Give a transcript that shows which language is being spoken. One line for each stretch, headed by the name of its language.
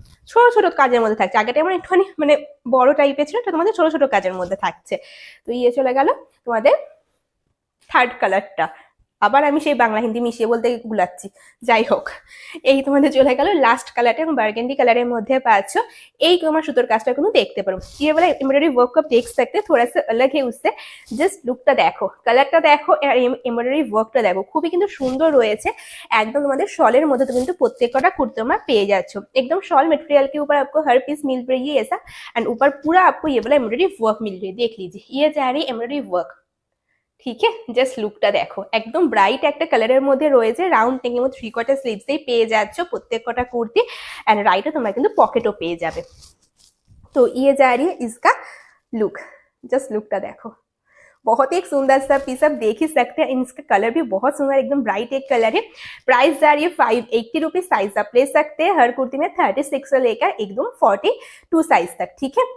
Bangla: ছোট ছোট কাজের মধ্যে থাকছে, আগেটা আমার একটুখানি মানে বড় টাইপের ছিল, এটা তোমাদের ছোট ছোট কাজের মধ্যে থাকছে। তো ইয়ে চলে গেল তোমাদের থার্ড কালারটা। আবার আমি সেই বাংলা হিন্দি মিশিয়ে বলতে গুলাচ্ছি, যাই হোক। এই তোমাদের চলে গেল লাস্ট কালারটা, এবং বার্গেন্ডি কালারের মধ্যে পাচ্ছ এই তোমার সুতোর কাজটা কিন্তু দেখতে পারো।
Hindi: ये वाला एम्ब्रॉयडरी वर्क आप देख सकते हैं, थोड़ा सा अलग है उससे।
Bangla: জাস্ট লুকটা দেখো, কালারটা দেখো, আর এমব্রয়ডারি ওয়ার্কটা দেখো, খুবই কিন্তু সুন্দর রয়েছে। একদম তোমাদের শলের মধ্যে তো কিন্তু প্রত্যেকটা কুর্তি তোমরা পেয়ে যাচ্ছ।
Hindi: एकदम शॉल मटेरियल के ऊपर आपको हर पीस मिल रही है ऐसा, एंड ऊपर पूरा आपको ये वाला एम्ब्रॉयडरी वर्क मिल रही है। देख लीजिए ये जा रही है एम्ब्रॉयडरी वर्क,
Bangla: ঠিক আছে। জাস্ট লুকটা দেখো, একদম ব্রাইট একটা কালারের মধ্যে রয়েছে, রাউন্ড নেক এবং 3/4 স্লিভসেই পেয়ে যাচ্ছ প্রত্যেক কটা কুর্তি। এন্ড রাইটে তোমরা কিন্তু পকেটও পেয়ে যাবে।
Hindi: তো ये जा रही है इसका लुक, जस्ट लुकটা देखो, बहुत ही एक सुंदर सा पीस आप देख ही सकते हैं। इसका कलर भी बहुत सुंदर, एकदम ब्राइट एक कलर है। प्राइस जा रही है 580 रुपीज। साइज आप ले सकते हैं हर कुर्ती में 36 से लेकर एकदम 42 साइज तक, ठीक है।